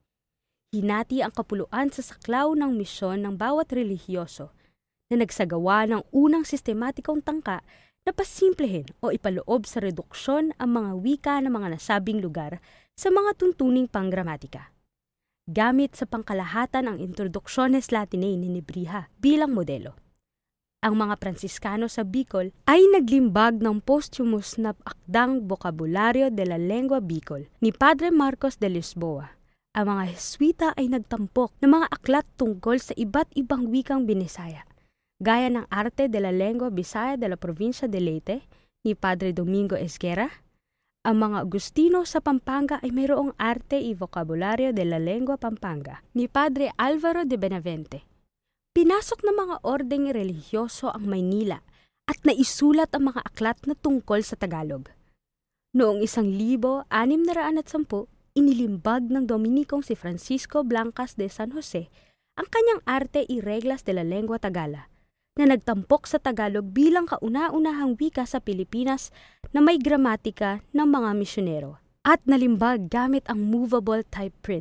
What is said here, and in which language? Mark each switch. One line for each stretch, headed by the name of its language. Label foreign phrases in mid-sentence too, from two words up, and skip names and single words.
Filipino: Hinati ang kapuluan sa saklaw ng misyon ng bawat relihiyoso na nagsagawa ng unang sistematikong tangka na pasimplehin o ipaloob sa reduksyon ang mga wika ng mga nasabing lugar sa mga tuntuning panggramatika. Gamit sa pangkalahatan ang Introductiones Latinae ni Nebriha bilang modelo. Ang mga Pransiskano sa Bicol ay naglimbag ng posthumous na akdang Vocabulario de la Lengua Bicol ni Padre Marcos de Lisboa. Ang mga Jesuita ay nagtampok ng mga aklat tungkol sa iba't ibang wikang Binisaya, gaya ng Arte de la Lengua Bisaya de la Provincia de Leyte ni Padre Domingo Esguerra. Ang mga Agustino sa Pampanga ay mayroong Arte y Vocabulario de la Lengua Pampanga ni Padre Alvaro de Benavente. Pinasok ng mga ordeng relihiyoso ang Maynila at naisulat ang mga aklat na tungkol sa Tagalog. Noong 1610, inilimbag ng Dominikong si Francisco Blancas de San Jose ang kanyang Arte y Reglas de la Lengua Tagala, na nagtampok sa Tagalog bilang kauna-unahang wika sa Pilipinas na may gramatika ng mga misyonero at nalimbag gamit ang
English: movable type print.